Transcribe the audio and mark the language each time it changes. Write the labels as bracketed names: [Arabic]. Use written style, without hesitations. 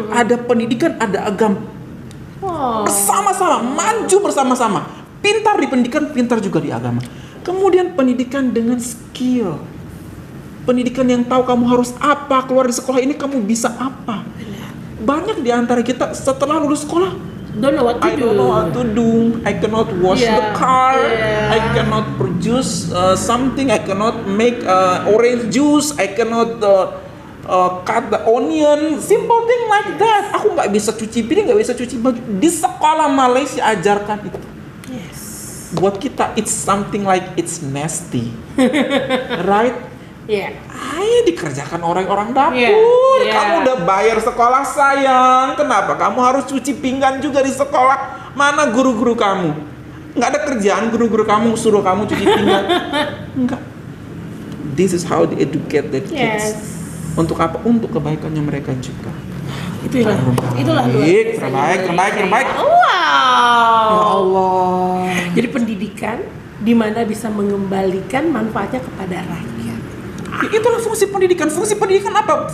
[Indonesian] Ada pendidikan, ada agama. Bersama-sama, maju bersama-sama. Pintar di pendidikan, pintar juga di agama. Kemudian pendidikan dengan skill. Pendidikan yang tahu kamu harus apa, keluar di sekolah ini kamu bisa apa. Banyak di antara kita setelah lulus sekolah, [English] don't know what to do. I cannot wash the car. I cannot produce something. I cannot make orange juice. I cannot cut the onion. Simple thing like that. [Indonesian] Aku nggak bisa cuci piring, nggak bisa cuci baju. Di sekolah Malaysia ajarkan itu. [English] Yes. [Indonesian] Buat kita [English] it's something like it's nasty, right? [Indonesian] Dikerjakan orang-orang dapur. Kamu udah bayar sekolah sayang, kenapa kamu harus cuci pinggan juga di sekolah? Mana guru-guru kamu? Nggak ada kerjaan guru-guru kamu suruh kamu cuci pinggan? Enggak. [English] This is how they educate the kids. [Indonesian] Untuk apa? Untuk kebaikannya mereka juga. Itulah terbaik. Wow. Ya Allah. Jadi pendidikan di mana bisa mengembalikan manfaatnya kepada rakyat. Itulah fungsi pendidikan. Fungsi pendidikan apa?